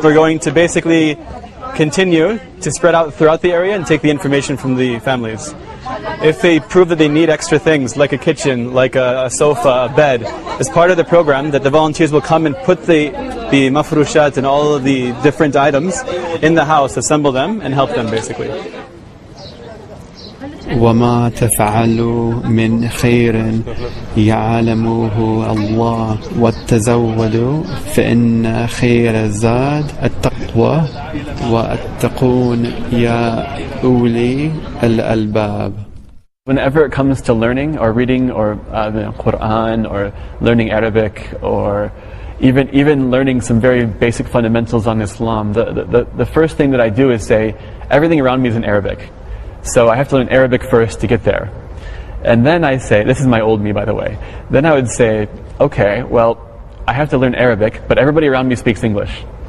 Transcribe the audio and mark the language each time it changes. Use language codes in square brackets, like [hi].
[en] We're going to basically continue to spread out throughout the area and take the information from the families. If they prove that they need extra things like a kitchen, like a sofa, a bed, as part of the program that the volunteers will come and put the mafrushat and all of the different items in the house, assemble them and help them basically. [ar] وما تفعلوا من خير يعلمه الله وتزودوا فإن خير الزاد التقوى واتقون يا أولي الألباب. [en] Whenever it comes to learning or reading or the Quran or learning Arabic or even learning some very basic fundamentals on Islam. The first thing that I do is say, everything around me is in Arabic. So I have to learn Arabic first to get there. And then I say, this is my old me by the way, then I would say, okay, well, I have to learn Arabic, but everybody around me speaks English.